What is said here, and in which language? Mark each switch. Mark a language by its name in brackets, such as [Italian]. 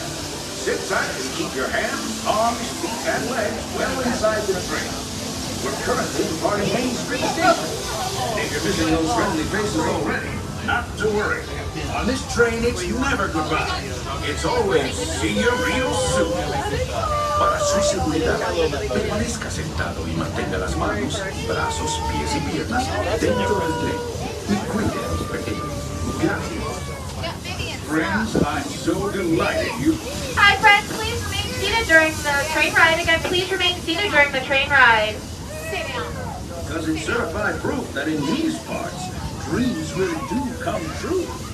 [English] Sit tight and keep your hands, arms, feet, and legs well inside the train. We're currently departing Main Street Station. If you're missing those friendly faces already, not to worry. On this train, it's never goodbye. It's always see you real soon. [Spanish] Para su seguridad, permanezca sentado y mantenga las manos, brazos, pies y piernas dentro del tren. Y cuide a los pequeños. Gracias. [English] Friends, I'm so delighted you... Hi friends, please remain seated during the train ride. Again, please remain seated during the train ride. Sit down. Because it's certified proof that in these parts, dreams really do come true.